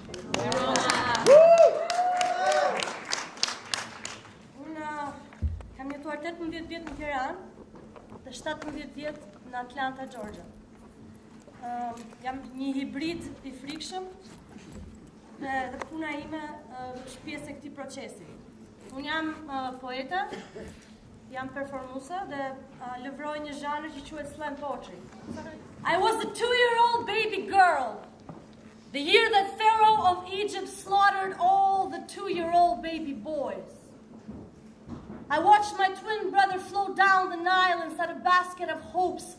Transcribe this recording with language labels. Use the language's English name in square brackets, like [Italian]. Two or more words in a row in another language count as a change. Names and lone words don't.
[Albanian] Unë kam jetuar 18 vjet në Tiranë dhe 17 vjet në Atlanta, Georgia. Jam një hibrid i frikshëm dhe puna ime është pjesë e këtij procesi. Unë jam poeta, jam performuese dhe lëvroj një zhanër që quhet [English] slam poetry. I was a 2-year-old baby girl. The year that Pharaoh of Egypt slaughtered all the 2-year-old baby boys. I watched my twin brother float down the Nile inside a basket of hopes.